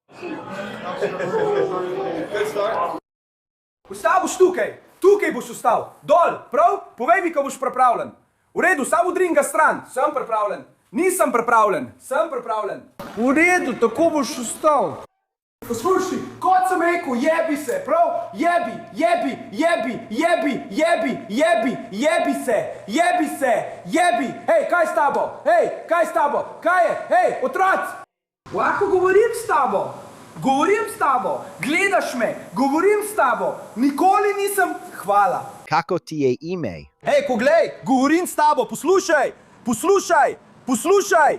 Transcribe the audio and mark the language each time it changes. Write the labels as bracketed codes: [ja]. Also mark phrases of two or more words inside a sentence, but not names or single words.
[sl] Ostal boš tukaj, tukaj boš ostal. Dol, prav? Povej mi, ko boš pripravljen. V redu, samo udrim ga stran. Sem pripravljen. Nisem pripravljen. Sem pripravljen. V redu, tako boš ostal. Poslušaj, kot sem rekel, jebi se, prav? Jebi, jebi, jebi, jebi, jebi, jebi, jebi se, jebi se, jebi. Hej, kaj s tabo? Hej, kaj s tabo? Kaj je? Hej, otroc! Lahko govorim s tabo. Govorim s tabo. Gledaš me. Govorim s tabo. Nikoli nisem... Hvala. Kako ti je ime? Hej, poglej, govorim s tabo. Poslušaj, poslušaj, poslušaj.